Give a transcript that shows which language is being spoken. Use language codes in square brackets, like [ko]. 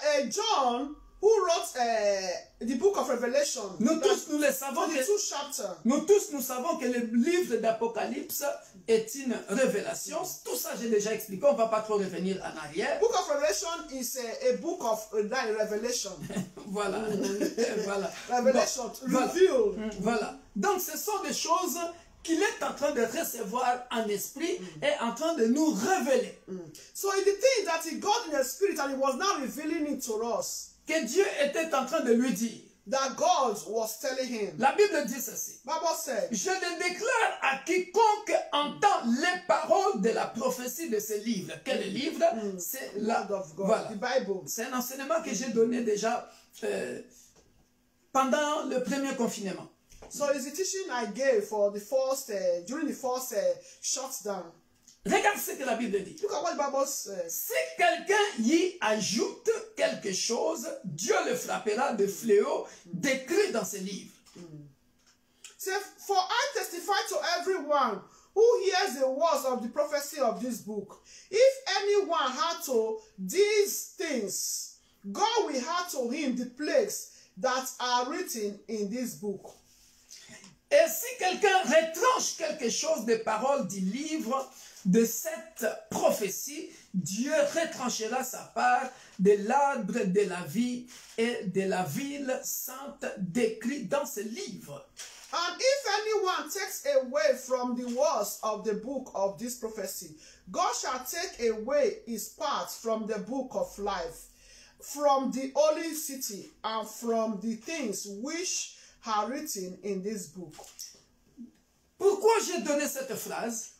[en] John, who wrote the book of Revelation, [fr] nous tous nous le savons que [en] 22 chapters. [fr] nous savons que le livre d'Apocalypse est une révélation. Tout ça, j'ai déjà expliqué. On ne va pas trop revenir en arrière. [en] Book of Revelation is a book of revelation. [fr] Voilà. Voilà. [en] Revelation, [fr] Bon, [en] revealed. [fr] voilà. Donc, ce sont des choses qu'il est en train de recevoir en esprit et en train de nous révéler. [en] So it's the thing that he got in the spirit and he was now revealing it to us. [fr] Que Dieu était en train de lui dire. [en] That God was telling him. [fr] La Bible dit ceci. [en] Bible said, [fr] Je le déclare à quiconque entend les paroles de la prophétie de ce livre. Quel livre? C'est la [en] Word of God, [fr] Voilà. [en] the Bible. [fr] C'est un enseignement que j'ai donné déjà pendant le premier confinement. [en] So it's the teaching I gave for the first, during the first shutdown. [fr] Regarde ce que la Bible dit. [en] Look at what the Bible says. [fr] Si quelqu'un y ajoute quelque chose, Dieu le frappera de fléau décrit dans ce livre. [en] Say, for I testify to everyone who hears the words of the prophecy of this book. If anyone had to these things, God will add to him the plagues that are written in this book. [fr] Et si quelqu'un retranche quelque chose des paroles du livre, de cette prophétie, Dieu retranchera sa part de l'arbre de la vie et de la ville sainte décrite dans ce livre. [en] And if anyone takes away from the words of the book of this prophecy, God shall take away his part from the book of life, from the holy city, and from the things which are written in this book. [fr] Pourquoi j'ai donné cette phrase?